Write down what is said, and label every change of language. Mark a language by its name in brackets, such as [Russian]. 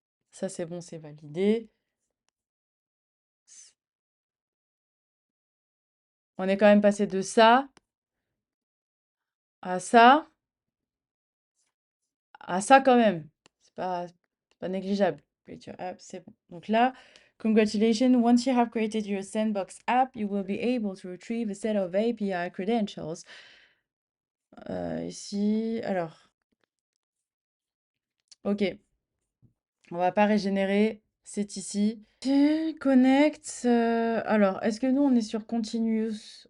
[French] Ça, c'est bon, c'est validé. On est quand même passé de ça à ça. Ah, ça quand même, c'est pas négligeable. [English] Create your app, [French] c'est bon. [English] Donc là, congratulations, once you have created your sandbox app, you will be able to retrieve a set of API credentials. [French] Ici, alors, ok, on va pas régénérer, c'est ici. Ok, connect. Alors, est-ce que nous, on est sur continuous?